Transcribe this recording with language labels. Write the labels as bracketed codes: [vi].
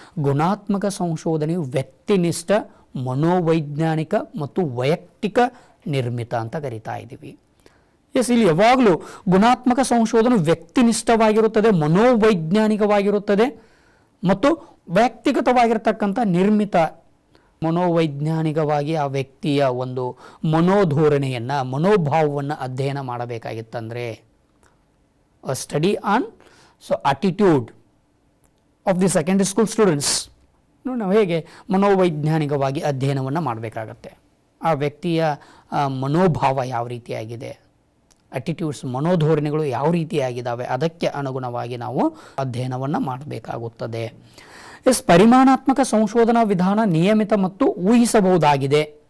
[kn] ಗುಣಾತ್ಮಕ ಸಂಶೋಧನೆಯು ವ್ಯಕ್ತಿನಿಷ್ಠ, ಮನೋವೈಜ್ಞಾನಿಕ ಮತ್ತು ವೈಯಕ್ತಿಕ ನಿರ್ಮಿತ ಅಂತ ಕರಿತಾ ಇದ್ದೀವಿ. ಇಲ್ಲಿ ಯಾವಾಗಲೂ ಗುಣಾತ್ಮಕ ಸಂಶೋಧನೆ ವ್ಯಕ್ತಿನಿಷ್ಠವಾಗಿರುತ್ತದೆ, ಮನೋವೈಜ್ಞಾನಿಕವಾಗಿರುತ್ತದೆ ಮತ್ತು ವ್ಯಕ್ತಿಗತವಾಗಿರ್ತಕ್ಕಂಥ ನಿರ್ಮಿತ. ಮನೋವೈಜ್ಞಾನಿಕವಾಗಿ ಆ ವ್ಯಕ್ತಿಯ ಒಂದು ಮನೋಧೋರಣೆಯನ್ನು, ಮನೋಭಾವವನ್ನು ಅಧ್ಯಯನ ಮಾಡಬೇಕಾಗಿತ್ತಂದರೆ [en] a study on attitude of the secondary school students. [kn] ನಾವು ಹೇಗೆ ಮನೋವೈಜ್ಞಾನಿಕವಾಗಿ ಅಧ್ಯಯನವನ್ನು ಮಾಡಬೇಕಾಗತ್ತೆ, ಆ ವ್ಯಕ್ತಿಯ ಮನೋಭಾವ ಯಾವ ರೀತಿಯಾಗಿದೆ, ಅಟಿಟ್ಯೂಡ್ಸ್ ಮನೋಧೋರಣೆಗಳು ಯಾವ ರೀತಿಯಾಗಿದ್ದಾವೆ, ಅದಕ್ಕೆ ಅನುಗುಣವಾಗಿ ನಾವು ಅಧ್ಯಯನವನ್ನು ಮಾಡಬೇಕಾಗುತ್ತದೆ. ಪರಿಮಾಣಾತ್ಮಕ ಸಂಶೋಧನಾ ವಿಧಾನ ನಿಯಮಿತ ಮತ್ತು ಊಹಿಸಬಹುದಾಗಿದೆ.